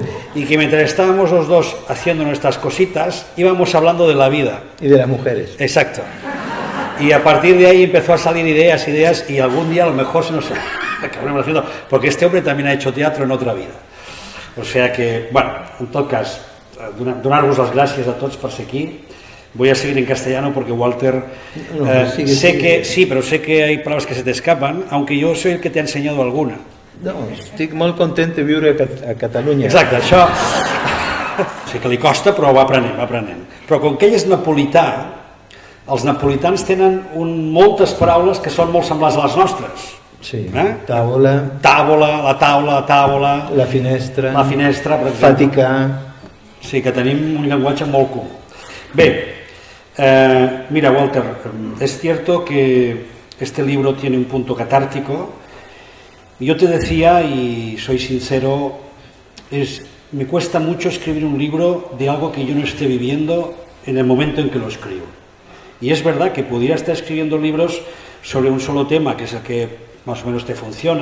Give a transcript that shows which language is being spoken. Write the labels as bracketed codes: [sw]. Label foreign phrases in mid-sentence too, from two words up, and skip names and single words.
[es] Y que mientras estábamos los dos haciendo nuestras cositas, íbamos hablando de la vida. Y de las mujeres. Exacto. Y a partir de ahí empezó a salir ideas, y algún día a lo mejor se nos acabaremos haciendo, porque este hombre también ha hecho teatro en otra vida. O sea que, bueno, [ca] en tot cas, donar-vos les gràcies a tots per ser aquí. [es] Voy a seguir en castellano porque Walter, sé que hay palabras que se te escapan, aunque yo soy el que te ha enseñado alguna. [ca] No, estic molt content de viure a Catalunya. Exacte, això sí que li costa, però va aprenent. Però com que ell és napolità, els napolitans tenen moltes paraules que són molt semblants a les nostres. Sí, tàvola, la taula, la finestra, per exemple. faticar. Sí, que tenim un llenguatge molt comú. Bé, mira, [es] Walter, es cierto que este libro tiene un punto catártico. Yo te decía, y soy sincero, me cuesta mucho escribir un libro de algo que yo no esté viviendo en el momento en que lo escribo. Y es verdad que pudiera estar escribiendo libros sobre un solo tema, que es el que más o menos te funciona.